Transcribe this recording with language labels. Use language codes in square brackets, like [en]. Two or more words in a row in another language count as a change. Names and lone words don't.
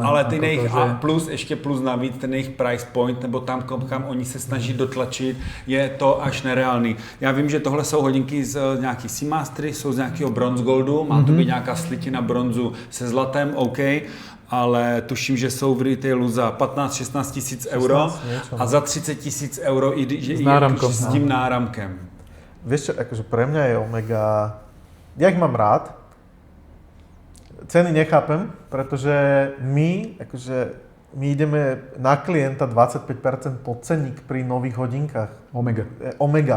[cs] Ale ty nejich, a plus, ještě plus navíc, ten jejich price point, nebo tam, kam oni se snaží dotlačit, je to až nereálný. Já vím, že tohle jsou hodinky z nějaký Seamastery, jsou z nějakého bronze goldu, má to být nějaká slitina bronzu se zlatem, OK, ale tuším, že jsou v retailu za 15-16 tisíc euro a za 30 tisíc euro i s tím náramkem. [sk] Vieš čo, akože pre mňa je Omega, ja ich mám rád, ceny nechápem, pretože my ideme na klienta 25% podcenník pri nových hodinkách. Omega.